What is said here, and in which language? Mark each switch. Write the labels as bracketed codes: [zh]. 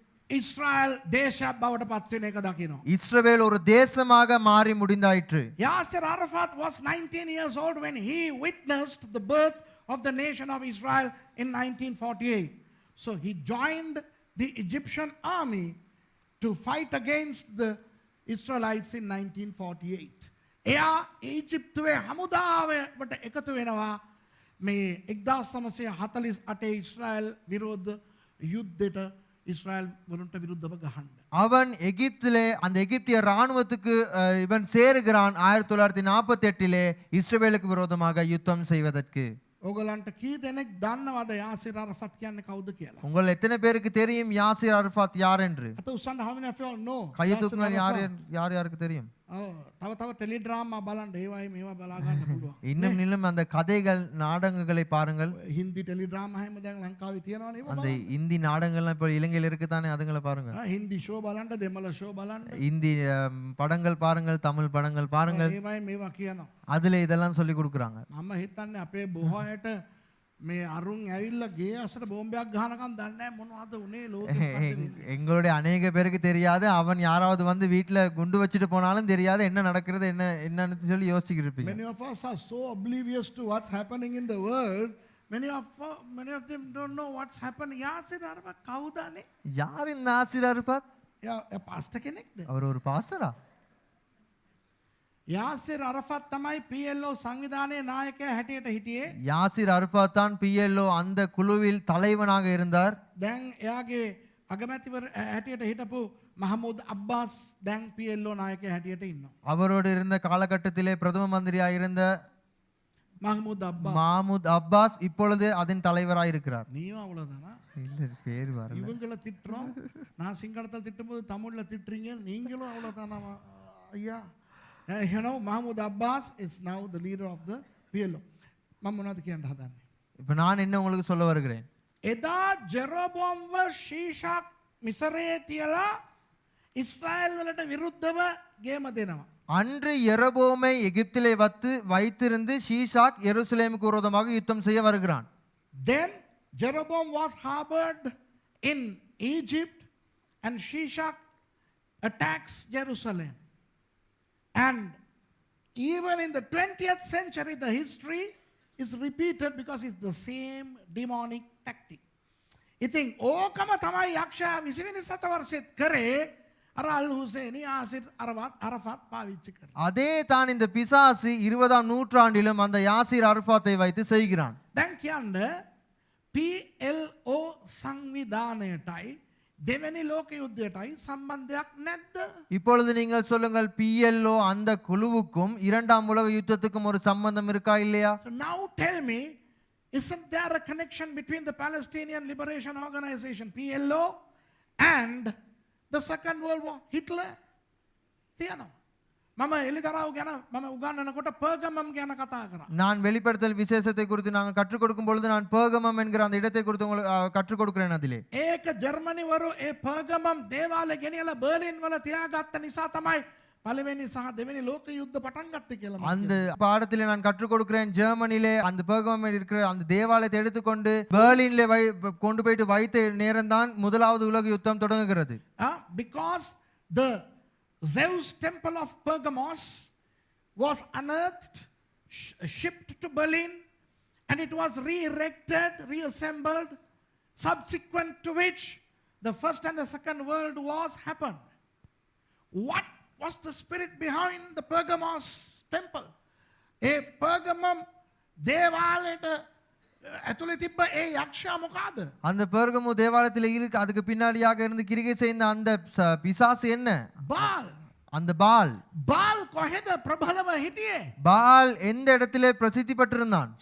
[si] ඉස්රායල් දේශයක් බවට පත් වෙන එක දකිනවා. [ta] இஸ்ரவேல் ஒரு தேசமாக மாறி முடிந்தாயிற்று. [en] Yasser Arafat was 19 years old when he witnessed the birth of the nation of Israel in 1948. So he joined the Egyptian army to fight against the Israelites in 1948. [si] එයා ඊජිප්තුවේ හමුදාවට එකතු වෙනවා මේ 1948 ඉස්රායල් විරුද්ධ යුද්ධයට [ta] இஸ்ரேல் வலுண்ட விருத்தவ கஹண்ட. அவன் எகிப்திலே அந்த எகிப்திய ராணுவத்துக்கு இவன் சேருகிறான் 1948 இஸ்ரவேலுக்கு விரோதமாக யுத்தம் செய்வதற்கு. [si] ඕගලන්ට කී දෙනෙක් දන්නවද යාසිර් අරෆත් කියන්නේ කවුද කියලා? [ta] உங்கள் எத்தனை பேருக்கு தெரியும் யாசிர் அரஃபாத் யார் என்று? [si] අත උස්සන්න [en] how many of you all know? [ta] கையை தூக்குங்க. யார் யாருக்கு தெரியும்? [si] තව ටෙලිඩ්‍රාමා බලන්න ඒවයි මේවා බලා ගන්න පුළුවන්. [ta] இன்னும் நிலும் அந்த கதைகள் நாடகங்களை பாருங்கள். [si] හින්දි ටෙලිඩ්‍රාමා හැම දැන් ලංකාවේ තියෙනවනේ ඒවා. [ta] அந்த இந்தி நாடகங்கள்லாம் இப்போ இலங்கையில் இருக்குதானே, அதுங்களை பாருங்க. [si] හින්දි ෂෝ බලන්න, දෙමළ ෂෝ බලන්න. [ta] இந்தி படங்கள் பாருங்கள், தமிழ் படங்கள் பாருங்கள். [si] ඒවයි මේවා කියනවා. [ta] அதுல இதெல்லாம் சொல்லி கொடுக்குறாங்க. [si] මම හිතන්නේ අපේ බොහෝ අයට මේ අරුන් ඇවිල්ලා ගේ අසට බෝම්බයක් ගහනකම් දන්නේ නැහැ මොනවද උනේ ලෝකෙ. [ta] எங்களுடைய அநேக பேருக்கு தெரியாது. அவன் யாராவது வந்து வீட்டில் குண்டு வச்சுட்டு போனாலும் தெரியாது என்ன நடக்கிறது என்னன்னு சொல்லி யோசிச்சுக்கிட்டு இருப்பீங்க. [en] Many of us are so oblivious to what's happening in the world. Many of them don't know what's happening. [si] යාසිර් අරෆත් කවුදනේ? [ta] யார் இந்த யாசிர் அரஃபாத்? [si] යා පාස්ටර් කෙනෙක්ද? [ta] அவர் ஒரு பாஸ்டரா? [si] යාසිර් අරෆත් තමයි PLO සංවිධානයේ නායකයා හැටියට හිටියේ. [ta] யாசிர் அரஃபாத் தான் PLO அந்த குழுவில் தலைவனாக இருந்தார். [si] දැන් එයාගේ අගමැතිවර හැටියට හිටපු මහමුද් අබ්බාස් දැන් PLO නායකයා හැටියට ඉන්නවා. [ta] அவரோடு இருந்த காலகட்டத்திலே பிரதம மந்திரியாக இருந்த மஹ்மூத் அப்பாஸ். மாமூத் அப்பாஸ் இப்பொழுது அதன் தலைவராக இருக்கிறார். நீயும் அவ்வளவுதானா? இல்ல, பேர் வரல. இவங்கள திட்டுறோம், நான் சிங்களத்தில் திட்டும்போது தமிழ்ல திட்டுறீங்க, நீங்களும் அவ்வளவுதானா ஐயா? [en] You know, Mahmoud Abbas is now the leader of the PLO. [si] මම මොනවද කියන්න හදන්නේ? [ta] இப்போ நான் என்ன உங்களுக்கு சொல்ல வருகிறேன்? [si] එදා ජෙරෝබෝම්ව ශීෂාක් මිසරයේ තියලා ඉස්රායල් වලට විරුද්ධව ගේම දෙනවා. [ta] அன்று எரபோமை எகிப்திலே வைத்திருந்து ஷீஷாக் எருசலேமுக்கு விரோதமாக யுத்தம் செய்ய வருகிறான். [en] Then Jeroboam was harbored in Egypt and Shishak attacks Jerusalem. And even in the 20th century, the history is repeated because it's the same demonic tactic. [si] ඉතින් ඕකම තමයි යක්ෂයා 20 වෙනි සතවර්ෂෙත් කරේ. අර අල් හුසේනි යාසිර් අරෆත් පාවිච්චි කරා. [ta] அதே தான் இந்த பிசாசு 20ஆம் நூற்றாண்டிலும் அந்த யாசிர் அரஃபாத்தை வைத்து செய்கிறான். [si] දැන් කියන්න PLO සංවිධානයටයි දෙවැනි ලෝක යුද්ධයටයි සම්බන්ධයක් නැද්ද? [ta] இப்பொழுது நீங்கள் சொல்லுங்கள், PLO அந்த குழுவுக்கும் இரண்டாம் உலக யுத்தத்துக்கும் ஒரு சம்பந்தம் இருக்கா இல்லையா? [en] So now tell me, isn't there a connection between the Palestinian Liberation Organization PLO and the Second World War? [si] Hitler? තියනවා. මම එලිදරව් ගැන මම උගන්වනකොට පර්ගමම් ගැන කතා කරා. [ta] நான் வெளிப்படுத்தல் விசேஷத்தை குறித்து நாங்கள் கற்றுக் கொடுக்கும் பொழுது நான் பெர்கமம் என்கிற அந்த இடத்தை குறித்து உங்களுக்கு கற்றுக் கொடுக்கிறேன். அதிலே [si] ඒක ජර්මනිවරු ඒ පර්ගමම් දේවාලය ගෙනියලා බර්ලින් වල තියාගත්ත නිසා තමයි පළවෙනි සහ දෙවෙනි ලෝක යුද්ධ පටන් ගත්තේ කියලා. [ta] அந்த பாடத்திலே நான் கற்றுக் கொடுக்கிறேன். ஜெர்மனிலே அந்த பெர்கமம் இருக்கிற அந்த தேவாலயத்தை எடுத்துக்கொண்டு பெர்லினிலே கொண்டு போயிட்டு வைத்த நேரம் தான் முதலாவது உலக யுத்தம் தொடங்குகிறது. [en] Because the Zeus temple of Pergamos was unearthed, shipped to Berlin, and it was re-erected, reassembled, subsequent to which the First and the Second World Wars happened. What was the spirit behind the Pergamos temple? [si] A Pergamum දේවාලයට ඇතුලේ තිබ්බ ඒ යක්ෂයා මොකද? [ta] அந்த பெர்கமு தேவாலயத்தில் இருக்கு, அதுக்கு பின்னாடியாக இருந்து கிரிகை செய்த அந்த பிசாசு என்ன? [en] Baal. [ta] அந்த பால் [si] බාල් කොහෙද ප්‍රබලව හිටියේ? [ta] பால் எந்த இடத்திலே பிரசித்தி பெற்றிருந்தான்?